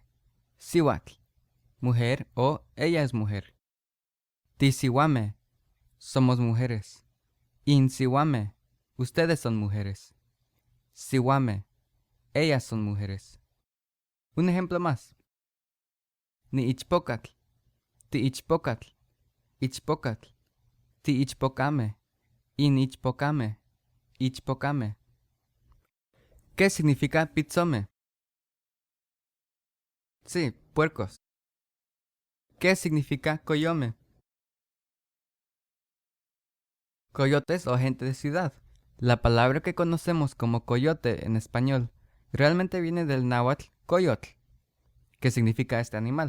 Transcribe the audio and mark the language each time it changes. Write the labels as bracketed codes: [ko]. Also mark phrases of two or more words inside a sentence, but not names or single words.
[es] Sihuatl, mujer o ella es mujer. Tisihuame, somos mujeres. Insihuame, ustedes son mujeres. Sihuame, ellas son mujeres. Un ejemplo más. [nah] Ni ichpocatl, ti ichpocatl, ichpocatl, ti ichpocame, in ichpocame, ichpocame. [es] ¿Qué significa pizzome? Sí, puercos. ¿Qué significa coyome? Coyotes o gente de ciudad. La palabra que conocemos como coyote en español realmente viene del náhuatl coyotl, que significa este animal.